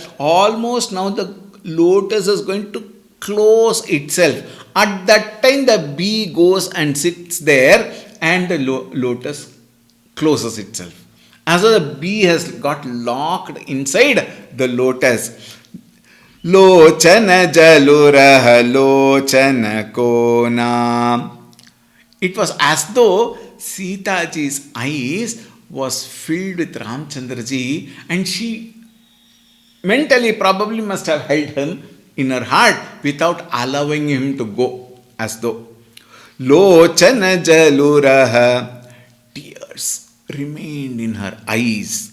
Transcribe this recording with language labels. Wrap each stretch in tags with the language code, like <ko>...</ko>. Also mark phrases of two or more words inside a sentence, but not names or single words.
<en>Almost now the lotus is going to close itself. At that time the bee goes and sits there and the lotus closes itself. As though the bee has got locked inside the lotus.</en> <awa>Lochana jaluraha lochana kona.</awa> <en>It was as though Sita ji's eyes was filled with Ramchandra ji, and she mentally probably must have held him in her heart without allowing him to go. As though</en> <awa>Lochana jaluraha,</awa> <en>tears remained in her eyes.</en>